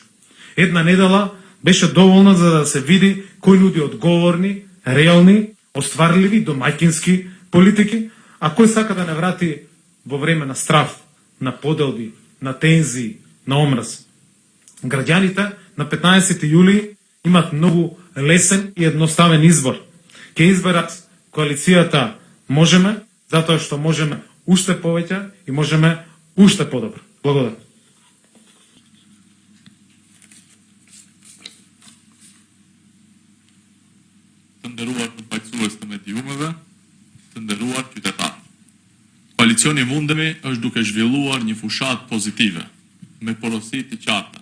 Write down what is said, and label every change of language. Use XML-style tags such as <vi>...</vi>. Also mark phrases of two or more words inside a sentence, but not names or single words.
<mk>Една недела беше доволна за да се види кој нуди одговорни, реални, остварливи, домаќински политики, а кој сака да не врати во време на страф, на поделби, на тензии, на омраз. Граѓаните на 15 јули имат многу лесен и едноставен избор. Ке изберат коалицијата Можеме, затоа што можеме уште повеќе и можеме уште подобро. Благодарам.</mk> <sq>Të nderuar përfaqësues të mediumeve, të nderuar qytetarë. Koalicioni Mundemi është duke zhvilluar një fushat pozitive, me porosi të qarta.</sq>